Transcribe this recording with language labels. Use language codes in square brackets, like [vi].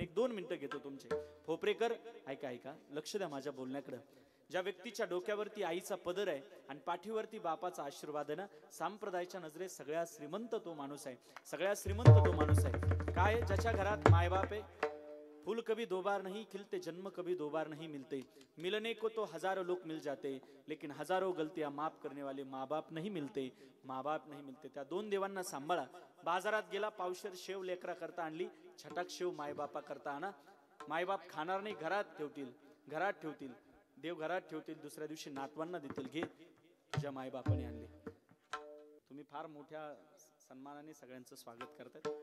[mr] एक 2 मिनिटं घेतो तुमचे. खोपरेकर ऐका ऐका, लक्ष द्या माझ्या बोलण्याकडे. ज्या व्यक्तीच्या डोक्यावरती आईचा पदर आहे आणि पाठीवरती बापाचा आशीर्वाद आहे ना, संप्रदायाच्या नजरेत सगळ्यात श्रीमंत तो माणूस आहे, सगळ्यात श्रीमंत तो माणूस आहे. काय, ज्याच्या घरात मायबाप आहे. [hi] फूल कभी 2 बार नहीं खिलते, जन्म कभी 2 बार नहीं मिलते, मिलने को तो हजारों लोग मिल जाते, लेकिन हजारों गलतियां माफ करने वाले माँ बाप नहीं मिलते, माँ बाप नहीं मिलते. [mr] त्या 2 देवांना सांभाळा. बाजारात गेला, पावशेर शेव लेकरा करता आणली, छटाक शेव मायबापा करता आणा. मायबाप खाणार नाही, घरात ठेवतील, घरात ठेवतील. देव घरात ठेवतील, दुसऱ्या दिवशी नातवांना देतील, घे तुझ्या मायबापाने आणले. तुम्ही फार मोठ्या सन्मानाने सगळ्यांचं स्वागत करतात.